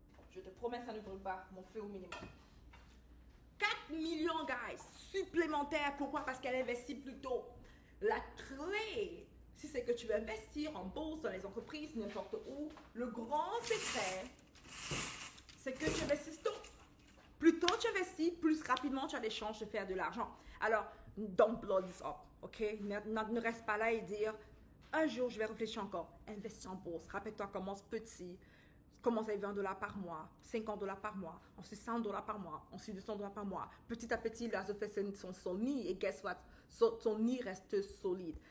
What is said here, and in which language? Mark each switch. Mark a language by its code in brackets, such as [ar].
[fr] Je te promets, ça ne brûle pas mon feu au minimum. 4 millions, guys, supplémentaires. Pourquoi? Parce qu'elle investit plus tôt. La clé, si c'est que tu veux investir en bourse, dans les entreprises, n'importe où, le grand secret, c'est que tu investisses tôt. Plus tôt tu investis, plus rapidement tu as des chances de faire de l'argent. [en] Alors, don't blow this up, ok? [fr] Ne reste pas là et dire, un jour je vais réfléchir encore. Investis en bourse. Rappelle-toi, commence petit. Commence avec $20 par mois, $50 par mois, ensuite $100 par mois, ensuite $200 par mois. Petit à petit, l'oiseau fait son nid et [en] guess what? [fr] Ton nid reste solide.